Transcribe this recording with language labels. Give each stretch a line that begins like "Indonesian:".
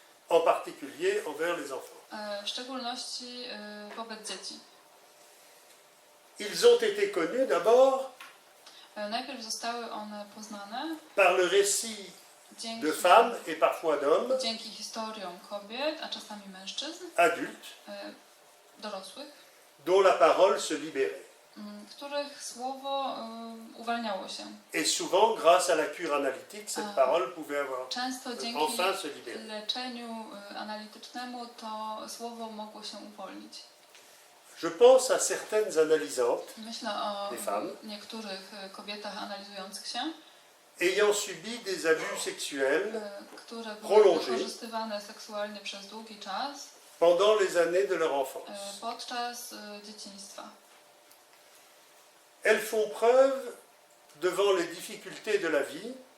French: en particulier envers les enfants.
Polish: w szczególności wobec dzieci.
French: Ils ont été connus d'abord
Polish: Najpierw zostały one poznane
French: par le récit
Polish: dzięki,
French: de femmes et parfois d'hommes
Polish: dzięki historiom kobiet, a czasami mężczyzn,
French: adultes
Polish: dorosłych,
French: dont la parole se libérait.
Polish: których słowo uwalniało się.
French: Et souvent, grâce à la cure analytique, cette parole pouvait avoir
Polish: Często dzięki
French: enfin se libérer.
Polish: leczeniu analitycznemu to słowo mogło się uwolnić.
French: Je pense à certaines analysantes
Polish: Myślę o
French: Des femmes.
Polish: niektórych kobietach analizujących się,
French: ayant subi des abus sexuels
Polish: które były
French: prolongés
Polish: wykorzystywane seksualnie przez długi czas
French: pendant les années de leur enfance.
Polish: podczas dzieciństwa.
French: Elles font preuve devant les difficultés de la vie